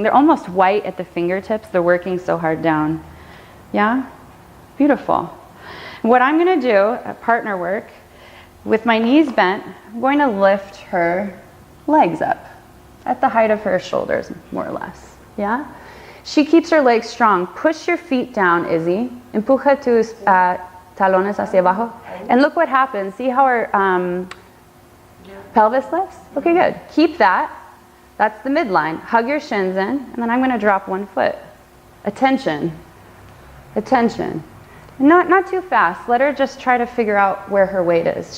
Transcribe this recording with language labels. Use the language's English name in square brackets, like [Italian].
[English] They're almost white at the fingertips. They're working so hard down. Yeah? Beautiful. What I'm going to do, partner work, with my knees bent, I'm going to lift her legs up at the height of her shoulders, more or less. Yeah? She keeps her legs strong. Push your feet down, Izzy. [Spanish] Empuja tus talones hacia abajo. [English] And look what happens. See how her pelvis lifts? Okay, good. Keep that. That's the midline. Hug your shins in, and then I'm going to drop one foot. Attention. Attention. Not too fast. Let her just try to figure out where her weight is.